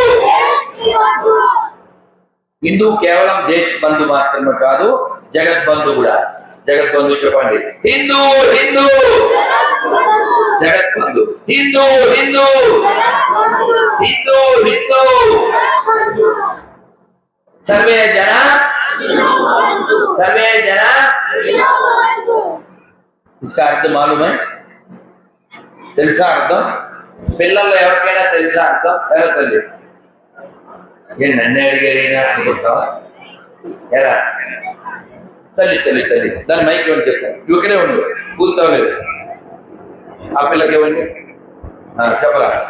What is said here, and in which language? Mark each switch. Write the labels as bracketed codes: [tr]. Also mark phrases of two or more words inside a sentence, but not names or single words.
[te] హిందూ కేవలం దేశ్ బంధు మాత్రమే కాదు, జగత్ బంధు కూడా. జగత్ బంధు చెప్పండి. హిందూ హిందూ జగత్ బంధు. హిందూ హిందూ హిందూ హిందూ. [sa] सर्वे जना [hi] इसका अर्थ मालूम है? [te] తెలుసా అర్థం? పిల్లల్లో ఎవరికైనా తెలుసా అర్థం? ఎవరు తల్లి? నేను నన్ను అడిగారైనా అనుకుంటావా? ఎలా తల్లి తల్లి తల్లి దాని మైక్ ఇవ్వని చెప్తాను. ఇక్కడే ఉండు, పూర్తవలేదు. ఆ పిల్లకి ఇవ్వండి, చెప్పరా?